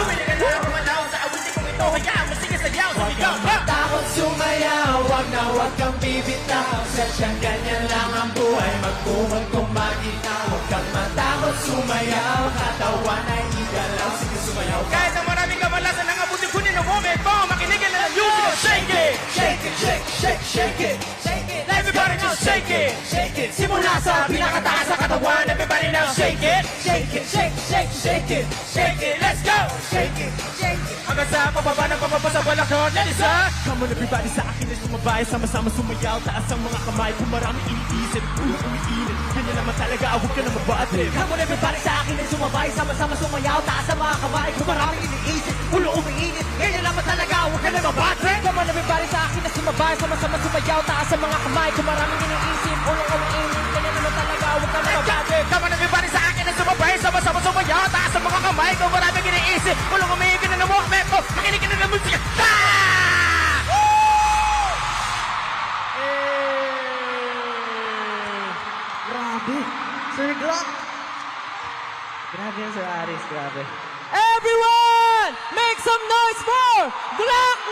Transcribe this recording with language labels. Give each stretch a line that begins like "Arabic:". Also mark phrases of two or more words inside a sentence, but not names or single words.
Filipino: Bumili ka na kumalaw sa abutin kong ito. Hayaan mo, sige sayaw, sumigaw ka. Takot sumayaw, wag kang bibitaw. Sadyang ganyan lang ang buhay, magkumag kung maginaw. Huwag kang matakot sumayaw, katawan ay igalaw. Sige sumayaw ka. Kahit na maraming kamalasan ng abutin ko ng moment mo, makinig ka na ng music.
English: Shake it, shake it, shake, shake, shake it. Shake it, everybody just shake it. Shake it,
Filipino: simula sa pinakataas sa katawan.
English: Everybody now shake it. Shake it, shake, shake, shake it. Shake it, let's go. Shake it, shake it.
Filipino: Hanggang sa pababa ng pababa sa balakon.
English: Let it up. Come on everybody,
Filipino: sa akin ay sumabay. Sama-sama sumayaw, taas ang mga kamay. Kung marami iniisip, ulo umiinit. Ganyan naman talaga, huwag ka na mabatid.
English: Come on everybody,
Filipino: sa akin ay sumabay. Sama-sama sumayaw, taas ang mga kamay. Kung maraming iniisip, ulo umiinit. Ganyan naman talaga, huwag ka na mabatre.
English: Come on everybody,
Filipino: sa akin ay sumabay. Sama-sama sumayaw, taas ang mga kamay. Kung maraming iniisip, ulo umiinit. Ganyan naman talaga, huwag ka na mabatre.
English: Come on everybody,
Filipino: sa akin ay sumabay. Sama-sama sumayaw, taas ang mga kamay. Kung maraming iniisip, ulo umiinit. Ganyan naman mga meko. Makinig ka na ng musika. Grabe. Sir Glock. Grabe yan, Sir Aris. Grabe.
English: Everyone, make some noise for Glock!